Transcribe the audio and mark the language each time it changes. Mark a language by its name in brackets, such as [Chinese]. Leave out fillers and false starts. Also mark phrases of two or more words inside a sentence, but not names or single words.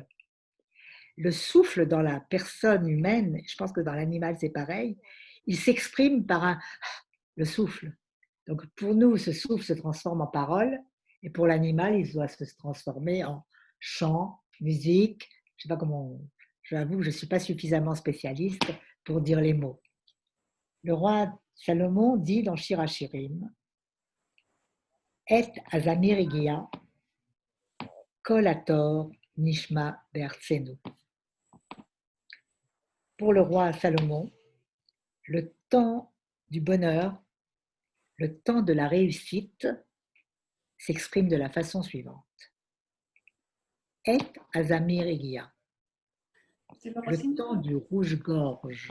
[French] Le souffle dans la personne humaine, je pense que dans l'animal c'est pareil, il s'exprime par le souffle. Donc pour nous, ce souffle se transforme en parole, et pour l'animal, il doit se transformer en chant, musique, je ne sais pas comment, j'avoue que je ne suis pas suffisamment spécialiste pour dire les mots. Le roi Salomon dit dans Shir HaShirim, [Hebrew] עת הזמיר הגיע, קול התור נשמע בארצנו. [French] Pour le roi Salomon, le temps du bonheur, le temps de la réussite s'exprime de la façon suivante. [Hebrew] עת הזמיר הגיע. [French] Le temps du rouge-gorge.